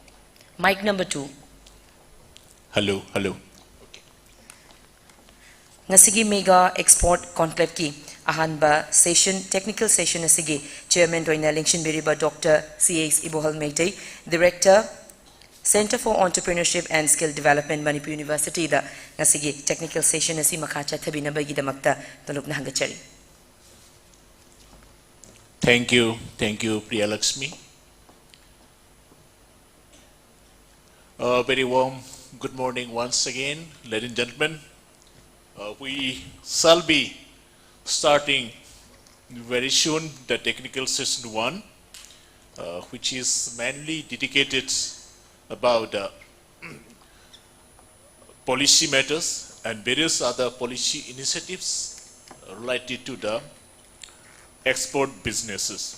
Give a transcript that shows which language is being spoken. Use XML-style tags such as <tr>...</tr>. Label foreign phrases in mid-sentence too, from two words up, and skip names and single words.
<en>Mic number 2. Hello.</en> <mni>Ngasigi Mega Export Conclave ki ahanba session,</mni> <en>technical session</en> <mni>asigi Chairman Roina Lingshin Biriba Dr. C.H. Ibohal Meitei, Director, Center for Entrepreneurship and Skill Development, Manipur University, da ngasigi</mni> <en>technical session</en> <mni>asi makacha thabinabagi damakta tulupna hangachari.</mni> <en>Thank you, Priya Lakshmi. Very warm good morning once again, ladies and gentlemen. We shall be starting very soon the technical session 1, which is mainly dedicated about policy matters and various other policy initiatives related to the export businesses.</en>